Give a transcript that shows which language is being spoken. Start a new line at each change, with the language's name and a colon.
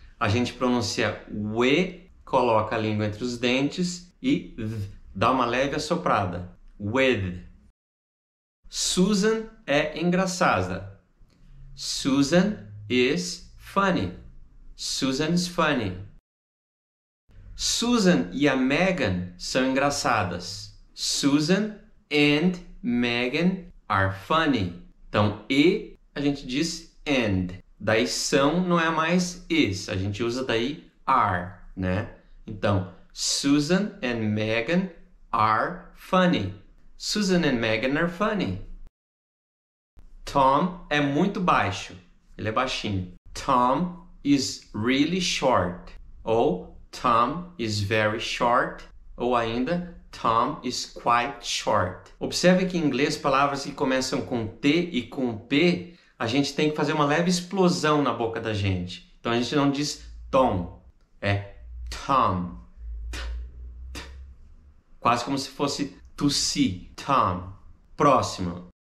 Portuguese: A gente pronuncia we, coloca a língua entre os dentes e dá uma leve assoprada. With. Susan é engraçada.
English: Susan is funny. Susan is funny.
Portuguese: Susan e a Megan são engraçadas.
English: Susan and Megan are funny.
Portuguese: Então, e a gente diz and. Daí são não é mais is. A gente usa daí are, né? Então,
English: Susan and Megan are funny. Susan and Megan are funny.
Portuguese: Tom é muito baixo. Ele é baixinho.
English: Tom is really short. Ou Tom is very short. Ou ainda Tom is quite short.
Portuguese: Observe que em inglês palavras que começam com T e com P, a gente tem que fazer uma leve explosão na boca da gente. Então a gente não diz Tom, é Tom. Quase como se fosse tossir. Tom. Próximo.